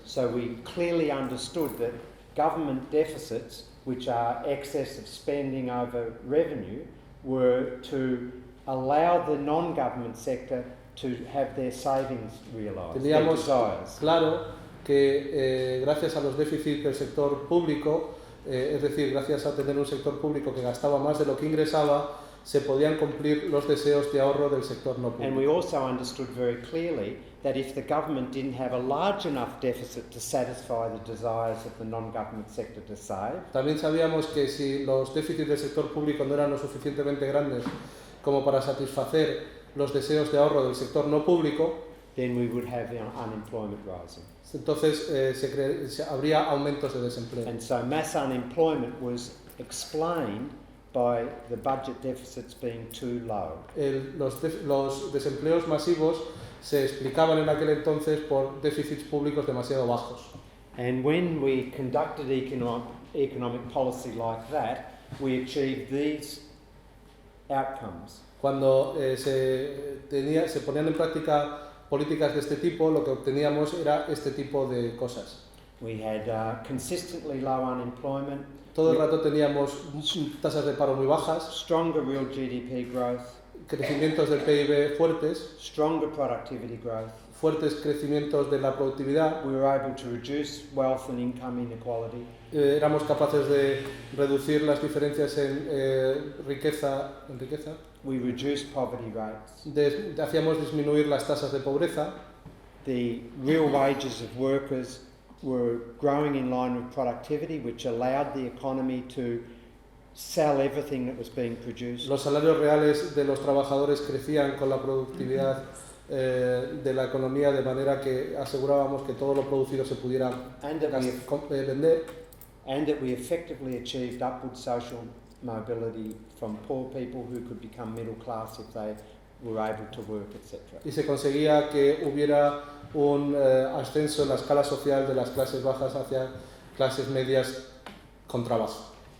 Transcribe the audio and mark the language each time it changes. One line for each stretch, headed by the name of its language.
English: So we clearly understood that government deficits, which are excess of spending over revenue, were to allow the non-government sector to have their savings realised, their
Spanish: Teníamos
English: desires.
Spanish: claro que gracias a los déficits del sector público, es decir, gracias a tener un sector público que gastaba más de lo que ingresaba, se podían cumplir los deseos de ahorro del sector no
English: And we
Spanish: público.
English: also understood very clearly that if the government didn't have a large enough deficit to satisfy the desires of the non-government sector to save,
Spanish: También sabíamos que si los déficits del sector público no eran lo suficientemente grandes como para satisfacer los deseos de ahorro del sector no público,
English: then we would have unemployment rising.
Spanish: entonces habría aumentos de desempleo.
English: And so mass unemployment was explained by the budget deficits being too low.
Spanish: Los desempleos masivos se explicaban en aquel entonces por déficits públicos demasiado bajos.
English: And when we conducted economic policy like that, we achieved these outcomes.
Spanish: Cuando se ponían en práctica políticas de este tipo, lo que obteníamos era este tipo de cosas.
English: We had consistently low unemployment,
Spanish: Todo el rato teníamos tasas de paro muy bajas,
English: stronger real GDP growth,
Spanish: crecimientos del PIB fuertes,
English: stronger productivity growth.
Spanish: fuertes crecimientos de la productividad.
English: We were able to reduce wealth and income inequality.
Spanish: Éramos capaces de reducir las diferencias en riqueza.
English: We reduced poverty rates.
Spanish: Hacíamos disminuir las tasas de pobreza.
English: The real wages of workers were growing in line with productivity, which allowed the economy to sell everything that was being produced.
Spanish: Los salarios reales de los trabajadores crecían con la productividad de la economía, de manera que asegurábamos que todo lo producido se pudiera
English: And that
Spanish: vender,
English: and that we effectively achieved upward social mobility from poor people who could become middle class if they were able to work, etc.
Spanish: y se conseguía que hubiera un ascenso en la escala social de las clases bajas hacia clases medias con trabajo.